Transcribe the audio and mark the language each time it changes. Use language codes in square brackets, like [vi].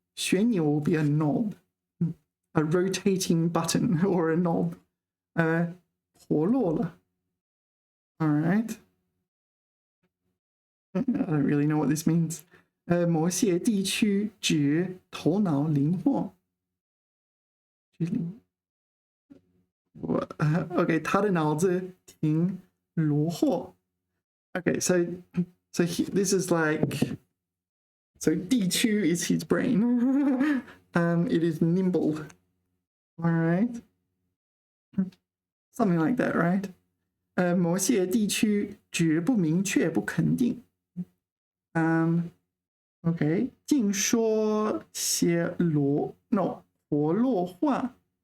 [en] 旋钮 will be a knob, a rotating button or a knob. [zh] 活络了. [en] All right. I don't really know what this means. [zh] 某些地区指头脑灵活. Okay, 他的脑子挺灵活. [en] Okay, so this is like, so 地区 is his brain. It is nimble. All right. Something like that, right? [zh] 某些地区指不明确不肯定. Okay, 净说些活络话.